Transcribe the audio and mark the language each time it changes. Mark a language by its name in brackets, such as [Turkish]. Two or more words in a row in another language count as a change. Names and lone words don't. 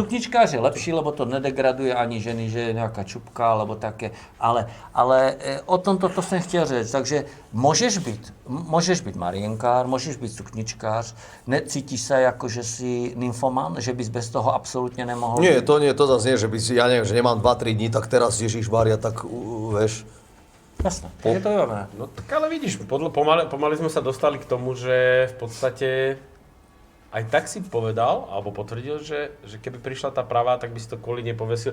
[Czech] Sukničkář je lepší, lebo to nedegraduje ani ženy, že je nějaká čupka, [Slovak] alebo také. [Czech] Ale o tom to jsem chtěl říct. Takže můžeš být marienkár, můžeš být sukničkář, necítíš se jako, že jsi nymfoman, že bys bez toho absolutně nemohl [Slovak] Nie, to zase nie, že by si, ja neviem, že nemám 2-3 dní, tak teraz Ježišmária, tak vieš. Jasné, je to dobré. No tak ale vidíš, pomaly sme sa dostali k tomu, že v podstate aj tak si povedal, alebo potvrdil, že keby prišla tá pravá, tak by si to kvôli nepovesil.